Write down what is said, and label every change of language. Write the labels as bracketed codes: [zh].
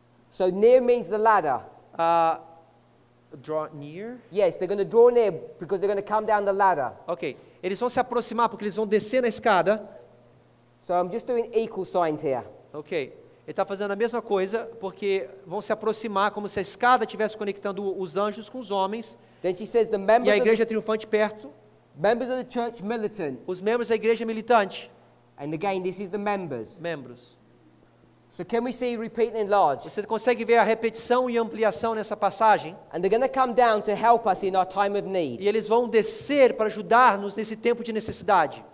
[en] So near means the ladder. Draw near? Yes, they're going to draw near because they're going to come down the ladder. [pt] Ok, eles vão se aproximar porque eles vão descer na escada. [en] So I'm just doing equal signs here. [pt] Ok, ele está fazendo a mesma coisa porque vão se aproximar como se a escada estivesse conectando os anjos com os homens [en] Then she says the [pt] e a [en] members [pt] igreja triunfante perto, [en] members of the church militant. [pt] os membros da igreja militante, [en] And again, this is the members. [pt] membros. [en] So can we see repeat and enlarge? [pt] Você consegue ver a repetição e ampliação nessa passagem? [en] And they're going to come down to help us in our time of need. [pt] E eles vão descer para ajudar-nos nesse tempo de necessidade.